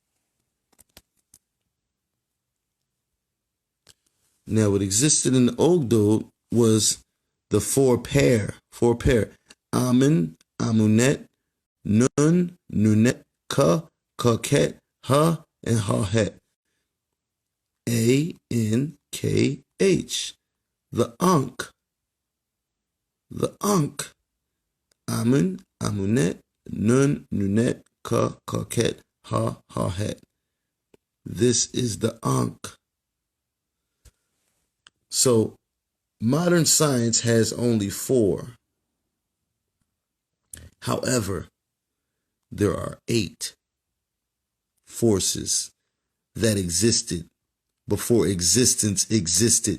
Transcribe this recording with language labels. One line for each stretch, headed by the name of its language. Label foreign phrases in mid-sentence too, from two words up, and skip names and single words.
English: Now, what existed in the Ogdode was the 4 pair. Amun, Amunet, Nun, Nunet, Ka, Kaket, Ha, and Hahet. A-N-K-H. The Ankh, Amun, Amunet, Nun, Nunet, Ka, Kaket, Ha, Hahet. This is the Ankh. So, modern science has only 4. However, there are 8 forces that existed before existence existed.